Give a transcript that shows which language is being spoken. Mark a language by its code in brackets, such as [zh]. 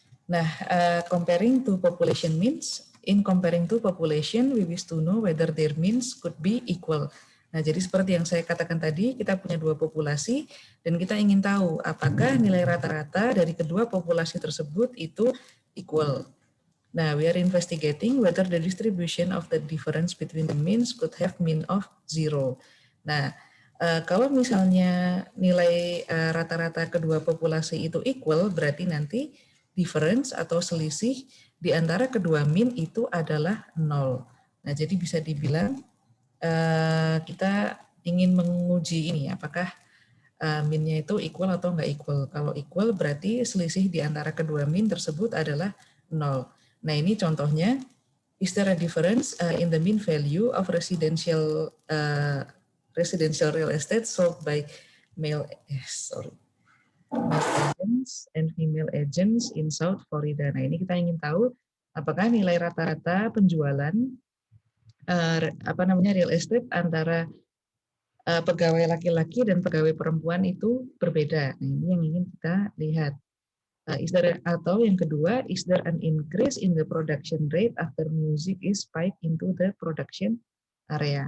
[en] Nah, comparing two population means, in comparing two population, we wish to know whether their means could be equal. [id] Nah, jadi seperti yang saya katakan tadi, kita punya dua populasi, dan kita ingin tahu apakah nilai rata-rata dari kedua populasi tersebut itu equal. [en] Nah, we are investigating whether the distribution of the difference between the means could have mean of 0. [id] Nah, kalau misalnya nilai rata-rata kedua populasi itu equal, berarti nanti difference atau selisih di antara kedua mean itu adalah 0. Nah, jadi bisa dibilang kita ingin menguji ini, apakah mean-nya itu equal atau nggak equal. Kalau equal berarti selisih di antara kedua mean tersebut adalah 0. Nah, ini contohnya, [en] is there a difference in the mean value of residential real estate sold by male agents and female agents in South Florida. [id] Nah, ini kita ingin tahu apakah nilai rata-rata penjualan real estate antara pegawai laki-laki dan pegawai perempuan itu berbeda. Nah, ini yang ingin kita lihat. Atau yang kedua, [en] is there an increase in the production rate after music is piped into the production area?